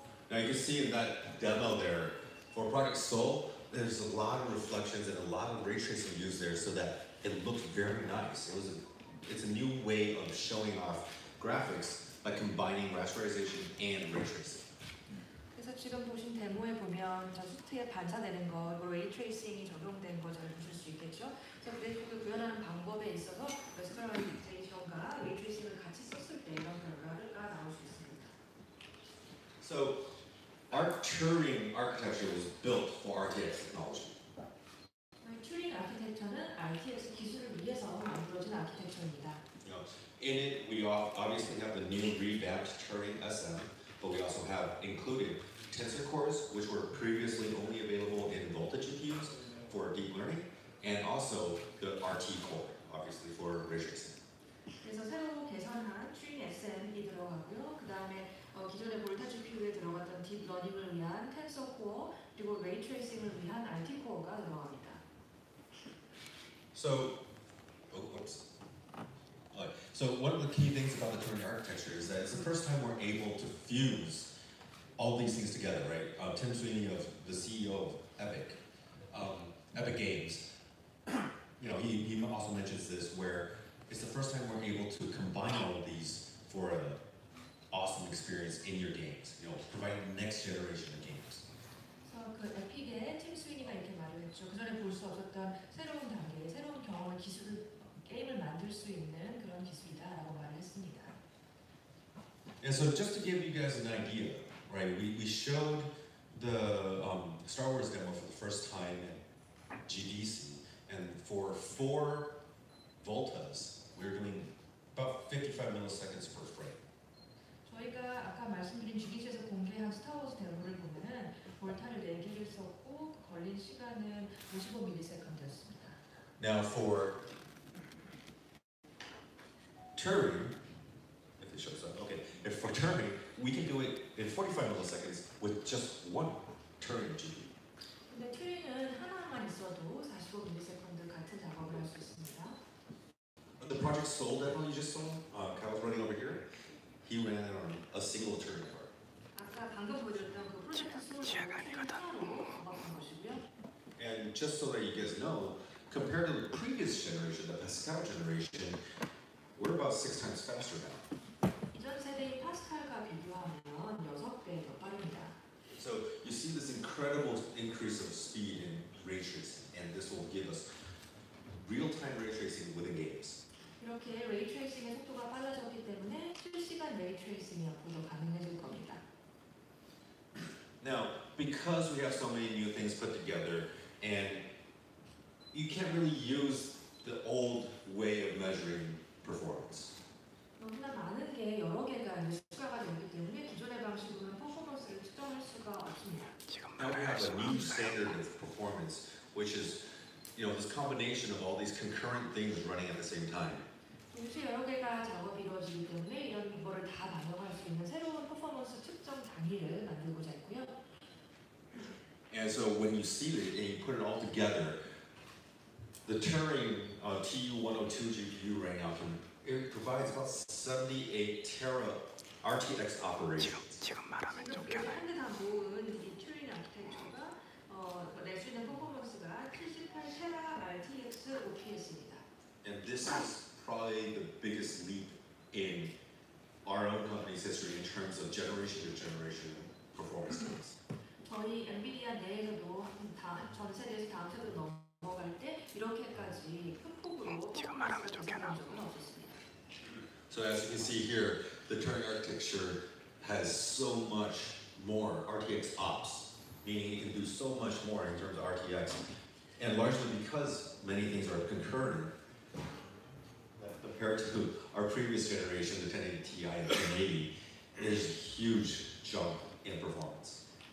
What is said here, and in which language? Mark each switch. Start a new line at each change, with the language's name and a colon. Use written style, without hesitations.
English: Now you can see in that demo there, for Project Soul, there's a lot of reflections and a lot of ray tracing used there so that it looks very nice. It's a new way of showing off graphics by combining rasterization and ray tracing.
Korean: 그래서 지금 보신 데모에 보면 저 수트에 반사되는 거, 레이 트레이싱이 적용된 거 잘 보실 수 있겠죠. 그래서 그래픽을 구현하는 방법에 있어서 레스터라이제이션과 레이 트레이싱을 같이 썼을 때 이런 결과가 나올 수 있습니다.
English: So our Turing architecture was built for RTX technology.
Korean: 튜링 아키텍처는 RTX 기술을 위해서 만들어진 아키텍처입니다.
English: In it, we obviously have the new revamped Turing SM, but we also have included tensor cores, which were previously only available in Volta GPUs for deep learning, and also the RT core, obviously for ray tracing.
Korean: 그래서 새로 개선한 튜링 SM이 들어가고요. 그 다음에 기존의 볼타 GPU에 들어갔던 딥 러닝을 위한 텐서 코어 그리고 레이 트레이싱을 위한 RT 코어가 들어갑니다.
English: So one of the key things about the Turing architecture is that it's the first time we're able to fuse all these things together, right? Tim Sweeney, the CEO of Epic Games, he also mentions this, where it's the first time we're able to combine all of these for an awesome experience in your games, providing the next generation of games.
Korean: 그래서 그 에픽의 팀 스위니가 이렇게 말을 했죠. 그 전에 볼 수 없었던 새로운 단계, 새로운 경험을 게임을 만들 수 있는 그런 기술이다라고 말을 했습니다.
English: And so just to give you guys an idea, right? We showed the Star Wars demo for the first time at GDC, and for 4 voltas, we're doing about 55 milliseconds per frame.
Korean: 저희가 아까 말씀드린 GDC에서 공개한 스타워즈 데모를 보면은 볼타를 4개를 썼고 걸린 시간은 55ms였습니다.
English: Now for Turing, if it shows up, okay. If for Turing, we can do it in 45 milliseconds with just one Turing GPU.
Korean: 근데 튜링은 하나만 있어도 45ms 같은 작업을 할 수 있습니다.
English: The Project Soul demo you just saw, Kyle's running over here. He ran it on a single Turing card.
Korean: 아까 방금 보여드렸던 그 프로젝트 소울 하나로 작업한 것이고요.
English: And just so that you guys know, compared to the previous generation, the Pascal generation, we're about 6 times faster now.
Korean: 이전 세대의 파스칼과 비교하면 6배 더 빠릅니다.
English: So you see this incredible increase of speed in ray tracing, and this will give us real-time ray tracing within games.
Korean: 이렇게 레이 트레이싱의 속도가 빨라졌기 때문에 실시간 레이 트레이싱이 앞으로 가능해질 겁니다.
English: Now, because we have so many new things put together, and you can't really use the old way of measuring performance.
Korean: 너무나 많은 게 여러 개가 추가가 되기 때문에 기존의 방식으로는 퍼포먼스를 측정할 수가 없습니다.
English: Now we have a new standard of performance, which is, this combination of all these concurrent things running at the same time.
Korean: 동시에 여러 개가 작업이 이루어지기 때문에 이런 거를 다 반영할 수 있는 새로운 퍼포먼스 측정 단위를 만들고자 했고요.
English: And so when you see it and you put it all together, the Turing TU102 GPU right now it provides about 78 tera RTX operations.
Korean: 지금 말하면 쫓겨나요. 한개 다 모은 이 튜링 아키텍처가 낼 수 있는 퍼포먼스가 78 테라 RTX OPS입니다.
English: And this is probably the biggest leap in our own company's history in terms of generation to generation performance gains.
Korean: 저희 엔비디아 내에서도 전 세대에서 다음 세대로 넘어갈 때 이렇게까지 큰 폭으로 퍼포먼스를 제공한 적은 없었습니다.
English: So as you can see here, the Turing architecture has so much more RTX ops, meaning it can do so much more in terms of RTX, and largely because many things are concurrent. Compared to our previous generation, the 1080 Ti and 1080, there's a huge jump in performance.